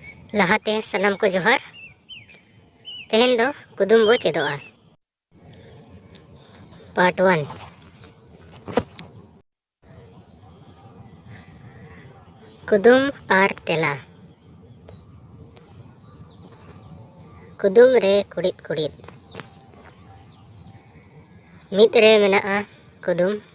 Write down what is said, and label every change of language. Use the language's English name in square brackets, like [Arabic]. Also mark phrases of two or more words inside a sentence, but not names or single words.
[Santali] ᱞᱟᱦᱟᱛᱮ ᱥᱟᱱᱟᱢ ᱠᱚ ᱡᱚᱦᱟᱨ। ᱛᱮᱦᱮᱧ ᱫᱚ ᱠᱩᱫᱩᱢ ᱵᱚ ᱪᱮᱫᱚᱜᱼᱟ। ᱯᱟर्ट 1। कुदुम आर तेला। कुदुम रे कुड़िद कुड़िद। मिद रे मेनाआ कुदुम।